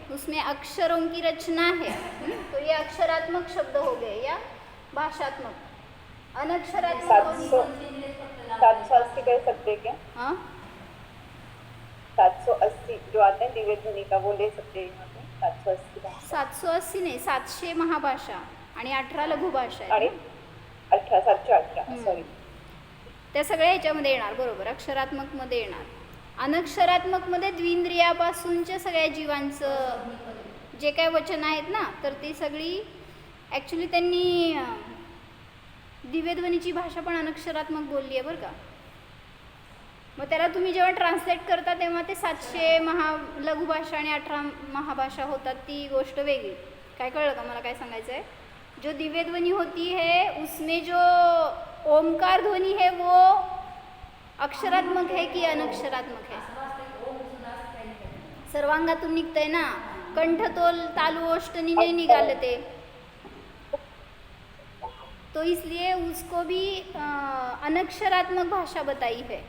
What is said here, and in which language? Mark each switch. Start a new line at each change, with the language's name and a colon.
Hindi: उसमें अक्षरों की रचना है. तो ये अक्षरात्मक शब्द हो गए या भाषात्मक. अनक्षरात्मक 780 कह सकते हैं क्या? हाँ 780 जो आते हैं दिव्य ध्वनि का, वो ले सकते हैं यहाँ पे. 780
Marathi: 780 नाही, 700 महाभाषा आणि 18 लघुभाषा आणि आहे. 718 सॉरी. त्या सगळ्या ह्याच्यामध्ये येणार. बरोबर, अक्षरात्मकमध्ये येणार. अनक्षरात्मकमध्ये द्विंद्रियापासूनच्या सगळ्या जीवांचं जे काय वचन आहेत ना, तर ती सगळी ॲक्च्युली त्यांनी दिव्यध्वनीची भाषा पण अनक्षरात्मक बोलली आहे बरं का. मग त्याला तुम्ही जेव्हा ट्रान्सलेट करता तेव्हा ते 700 लघुभाषा आणि 18 महाभाषा होतात, ती गोष्ट वेगळी. काय कळलं का मला काय सांगायचं आहे?
Hindi: जो दिव्य ध्वनि होती है उसमें जो ओमकार ध्वनि है वो अक्षरात्मक है कि अनक्षरात्मक है?
Marathi: सर्वांगातून निघतंय ना,
Hindi: कंठतोल तालु ओष्ठनी नहीं निकालते, तो इसलिए उसको भी अनक्षरात्मक भाषा बताई है।